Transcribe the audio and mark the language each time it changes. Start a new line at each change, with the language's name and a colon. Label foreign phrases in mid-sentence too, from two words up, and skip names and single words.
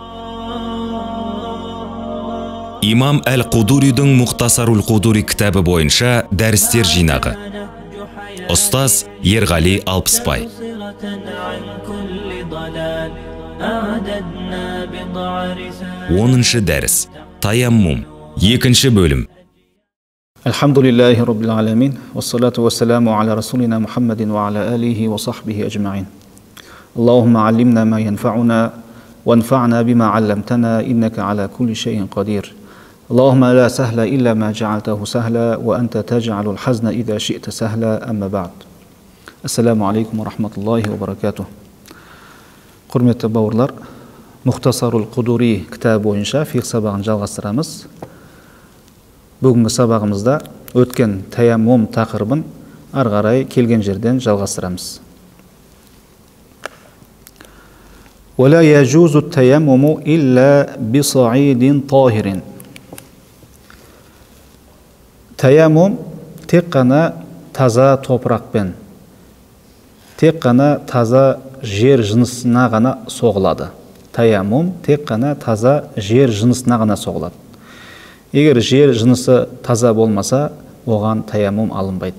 Kazakh: Имам Әл-Қудуридің Мұхтасарул Қудури кітабы бойынша дәрістер жинағы. Ұстаз Ерғали Алпысбай. 10-шы дәріс. Таяммум. 2-ші бөлім.
Arabic: الحمد لله رب العالمين، والصلاة والسلام على رسولنا محمد وعلى آله وصحبه أجمعين. اللهم علمنا ما ينفعنا، وانفعنا بما علمتنا، إنك على كل شيء قدير. اللهم لا سهل إلا ما جعلته سهلا، وأنت تجعل الحزن إذا شئت سهلا، أما بعد. السلام عليكم ورحمة الله وبركاته.
Kazakh: Құрметті бауырлар, Мұхтасарул Қудури кітабы бойынша фиқ сабағын жалғастырамыз. Бүгінгі сабағымызда өткен таяммум тақырыбын ары қарай келген жерден жалғастырамыз.
Arabic: ولا يجوز التيمم إلا بصعيد طاهر.
Kazakh: Таяммум тек қана таза топырақпен, тек қана таза жер жынысына ғана соғылады. Таяммум тек қана таза жер жынысына ғана соғылады. Егер жер жынысы таза болмаса, оған таяммум алынбайды.